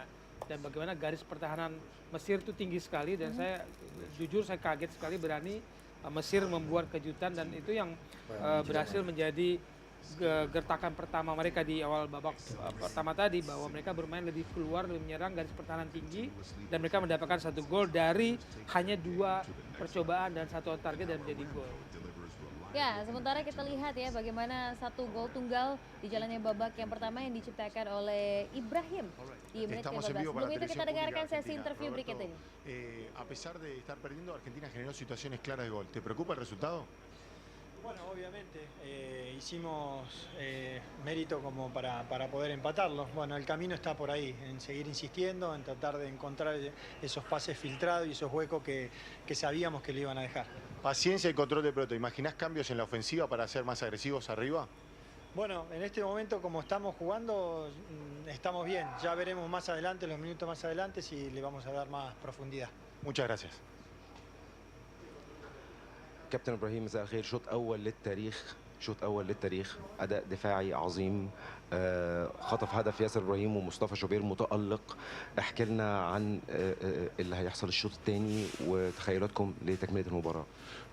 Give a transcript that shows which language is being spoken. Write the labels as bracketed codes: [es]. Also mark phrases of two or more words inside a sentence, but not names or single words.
[id] Dan bagaimana garis pertahanan Mesir itu tinggi sekali, dan saya jujur saya kaget sekali berani Mesir membuat kejutan, dan itu yang berhasil menjadi gertakan pertama mereka di awal babak pertama tadi, bahwa mereka bermain lebih keluar, lebih menyerang, garis pertahanan tinggi, dan mereka mendapatkan 1 gol dari hanya 2 percobaan dan 1 [en] on target [id] dan menjadi gol. Ya, sementara kita lihat ya bagaimana 1 gol tunggal di jalannya babak yang pertama yang diciptakan oleh Ibrahim di menit ke-15. Sebelum itu kita dengarkan sesi interview berikut ini. [es] A pesar de estar perdiendo, Argentina generó situaciones claras de gol. ¿Te preocupa el resultado? Bueno, obviamente hicimos mérito como para poder empatarlo. Bueno, el camino está por ahí, en seguir insistiendo, en tratar de encontrar esos pases filtrados y esos huecos que sabíamos que le iban a dejar. Paciencia y control de pelota. ¿Imaginás cambios en la ofensiva para ser más agresivos arriba? Bueno, en este momento como estamos jugando, estamos bien. Ya veremos más adelante, los minutos más adelante, si le vamos a dar más profundidad. Muchas gracias. [ar] كابتن ابراهيم مساء الخير. شوط اول للتاريخ اداء دفاعي عظيم، خطف هدف ياسر ابراهيم ومصطفى شوبير متالق. احكي لنا عن اللي هيحصل الشوط الثاني وتخيلاتكم لتكمله المباراه.